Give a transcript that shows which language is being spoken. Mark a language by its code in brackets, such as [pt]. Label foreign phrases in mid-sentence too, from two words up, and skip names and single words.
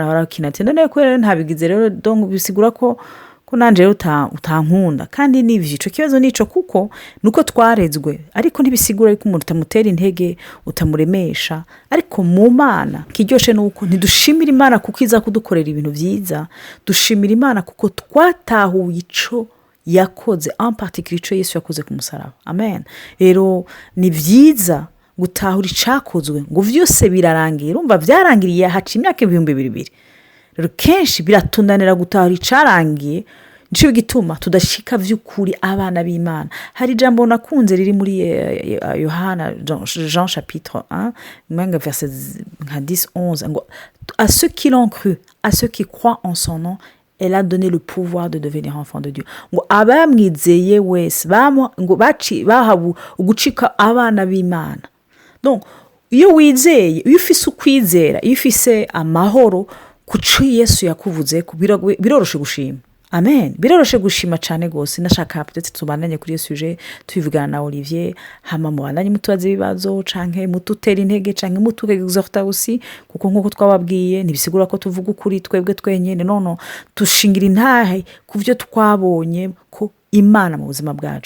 [rn] barakina ati none ko rero ntabigize rero donc bisigura ko nanje utankunda kandi n'ivyo ico kibazo nico kuko nuko twarezwe ariko ntibisigura yuko umuntu utamutera intege utamuremesha ariko mu Mana kiryoshe nuko ntidushimira Imana kuko iza kudukorera ibintu vyiza dushimira Imana kuko twatahuye ico yakoze [fr] en particulier [rn] ico Yesu yakoze ku musaraba. Amen. Rero ni vyiza gutahura icakozwe ngo vyose birarangira urumva vyarangiriye haca imyaka 2022 rero kenshi biratundanira gutahura icarangiye nico gituma tudashika vy'ukuri abana b'Imana. Hari jambo nakunze riri muri Yohana Jean chapitre 1 manga verset 10-11 ngo [fr] à ceux qui l'ont cru à ceux qui croient en son nom elle a donné le pouvoir de devenir enfant de Dieu. [rn] Ngo abamwizeye wese ngo bahabu ugucika abana b'Imana. Donc iyo wizeye iyo ufise ukwizera iyo ufise amahoro kuci Yesu yakuvuze biroroshe gushima. Amen. Biroroshe gushima cyane gose nashaka peut-être tubandanye kuri sujet tubivugana na Olivier hama mubandanye mutubaze ibibazo canke mututera intege canke mutugeexhorta aussi kuko nkuko twababwiye nibisigura ko tuvuga ukuri twebwe twenyene nono tushingira intahe kuvyo twabonye ko Imana mu buzima bwacu.